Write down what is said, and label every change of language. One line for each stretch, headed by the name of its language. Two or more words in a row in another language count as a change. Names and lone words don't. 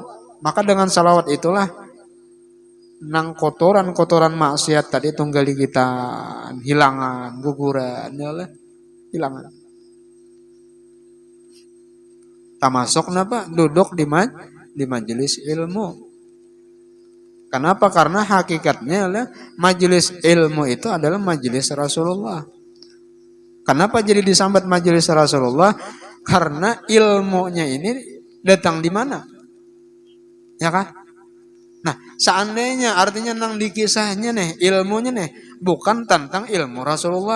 Banjar: Maka dengan salawat itulah nang kotoran-kotoran maksiat tadi tunggali kita hilangan, guguran, ya hilangan. Termasuk napa?
Indonesian: Duduk di majelis ilmu. Kenapa? Karena hakikatnya adalah majelis ilmu itu adalah majelis Rasulullah.
Banjar: Kenapa jadi disambat majelis Rasulullah?
Indonesian: Karena ilmunya ini datang di mana? Ya kan?
Banjar: Nah, seandainya artinya nang di kisahnya nih, ilmunya nih bukan tentang ilmu Rasulullah.